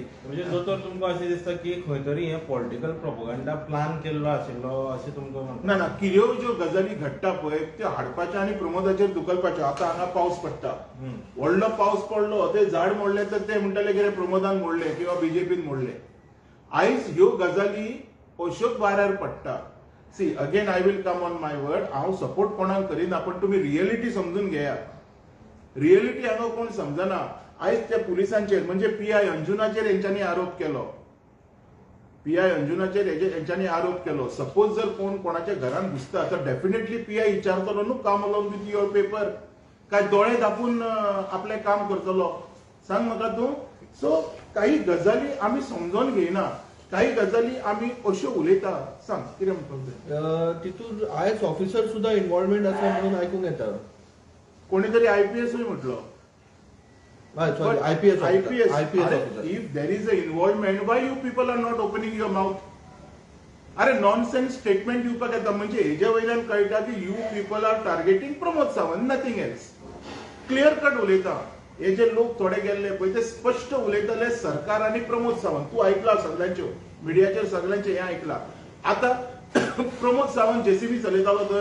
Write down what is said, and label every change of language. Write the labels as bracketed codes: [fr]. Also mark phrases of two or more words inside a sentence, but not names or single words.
[kok] म्हणजे दोतोर तुमकां अशें दिसता की खंय तरी हे [en] political propaganda [kok] प्लान केल्लो आशिल्लो अशें तुमकां म्हणटा? ना किल्यो ज्यो गजाली घडटा पळय त्यो हाडपाच्यो आनी प्रमोदाचेर धुकलपाच्यो. आतां हांगा पावस पडटा, व्हडलो पावस पडलो, ते झाड मोडले तर ते म्हणटाले कितें प्रमोदान मोडले किंवा बीजेपीन मोडले. आयज ह्यो गजाली अश्योच वाऱ्यार पडटा. [en] see again I will come on my word. [kok] हांव सपोर्ट कोणाक करिना, पण तुम्ही रियलिटी समजून घेयात. रियलिटी हांगा कोण समजना. आयज त्या पुलिसांचेर म्हणजे पीआय अंजुनाचेर हेंच्यांनी आरोप केलो. सपोज जर कोण कोणाच्या घरान घुसता तर डेफिनेटली पीआय विचारतलो न्हू [en] come along with your paper, [kok] काय दोळे धापून आपलें काम करतलो. सांग म्हाका तूं. सो काही गजाली आमी समजून घेयना, काही गजाली आमी अश्यो उलयता. सांग कितें म्हणपाक जाय. तितून [en] IAS officer [kok] सुद्धा इन्व्हॉल्वमेंट आसा म्हणून आयकूंक येता. कोणी तरी आयपीएसूय म्हटलो. [en] IPS officer. if there is a involvement why you people are not opening your mouth. [kok] अरे [en] nonsense statement [kok] दिवपाक येता म्हणजे हेज्या वयल्यान कळटा की [en] you people are targeting Pramod Sawant, nothing else. clear cut [kok] उलयता. हे जे लोक थोडे गेल्ले पळय ते स्पष्ट उलयताले सरकार आणि प्रमोद सावंत. तू ऐकला सगळ्यांच्यो मिडियाचेर सगळ्यांचे हे ऐकला. आता प्रमोद सावंत जेसीबी चलयतालो थंय.